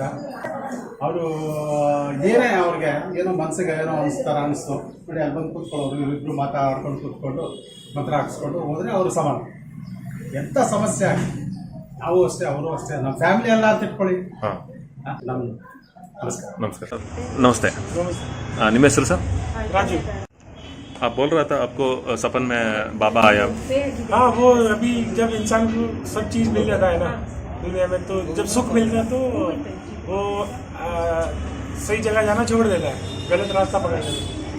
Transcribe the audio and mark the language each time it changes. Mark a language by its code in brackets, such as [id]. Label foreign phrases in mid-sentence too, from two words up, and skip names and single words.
[kn] ಅವರು ಏನೇ ಅವ್ರಿಗೆ ಏನೋ ಮನಸ್ಸಿಗೆ ಏನೋ ಅನಿಸ್ತು ನೋಡಿ, ಅಲ್ಲಿ ಬಂದು ಕೂತ್ಕೊಳ್ಳೋರು, ಇವರಿಬ್ರು ಮಾತಾಡ್ಕೊಂಡು ಕೂತ್ಕೊಂಡು ಮಂತ್ರ ಹಾಕ್ಸ್ಕೊಂಡು ಹೋದ್ರೆ ಅವರು ಸಮಾನ. ಎಂಥ ಸಮಸ್ಯೆ ಆಗಿ ನಾವು ಅಷ್ಟೇ, ಅವರು ಅಷ್ಟೇ, ನಮ್ಮ ಫ್ಯಾಮಿಲಿ ಎಲ್ಲ ಅಂತ ಇಟ್ಕೊಳ್ಳಿ. ನಮ್ಮ ನಮಸ್ಕಾರ. [hi] नमस्कार सर. नमस्ते. [kn] ನಿಮ್ಮ ಹೆಸರು ಸರ್? [hi] राजू. आप बोल रहा था आपको सपन में बाबा आया. हाँ, वो अभी जब इंसान को सब चीज़ मिल जाता है ना दुनिया में, तो जब सुख मिलता है तो वो सही जगह जाना छोड़ देता है, गलत रास्ता पकड़ लेता है.